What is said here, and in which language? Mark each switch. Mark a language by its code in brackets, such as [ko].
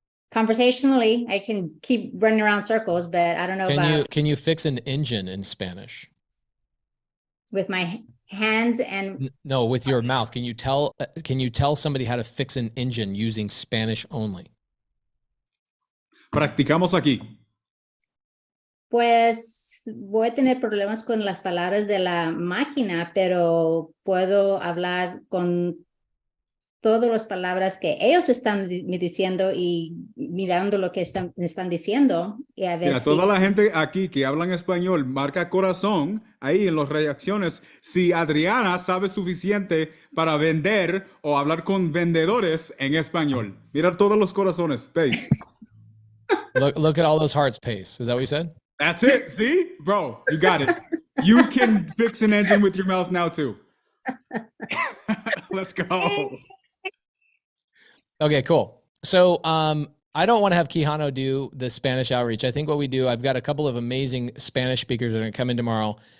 [en] Conversationally, I can keep running around circles, but I don't know Can you fix an engine in Spanish? With my hands and no, with your mouth. Can you tell somebody how to fix an engine using Spanish only? [es] Practicamos aquí. Pues voy a tener problemas con las palabras de la máquina, pero puedo hablar con todas las palabras que ellos están diciendo y mirando lo que están diciendo. Y a ver Mira, toda la gente aquí que habla en español, marca corazón ahí en las reacciones. Si Adriana sabe suficiente para vender o hablar con vendedores en español. Mira todos los corazones, Pace. [en] Look at all those hearts, Pace. Is that what you said? That's it. See? Bro, you got it. You can fix an engine with your mouth now too. Let's go. Okay, cool. So I don't want to have Quijano do the Spanish outreach. I think what we do, I've got a couple of amazing Spanish speakers that are going to come in tomorrow.